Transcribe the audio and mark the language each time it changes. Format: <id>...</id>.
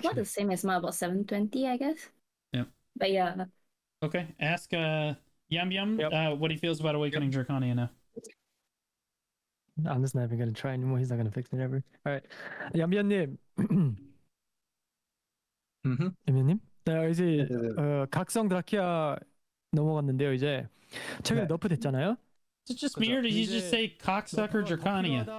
<en>About the same as mine, about 720, I guess. Yep. But yeah, Okay. Ask Yambyam Yep. what he feels about Awakening Drakania now. I'm just not even gonna try anymore. He's not gonna fix it ever. All right, 얌비언님.</en> <ko>얌비언님? 네, 이제 각성 드라키아 넘어갔는데요. 이제 최근에 너프 됐잖아요.</ko> <en>Is it just me or did you just say cocksucker Drakania?</en>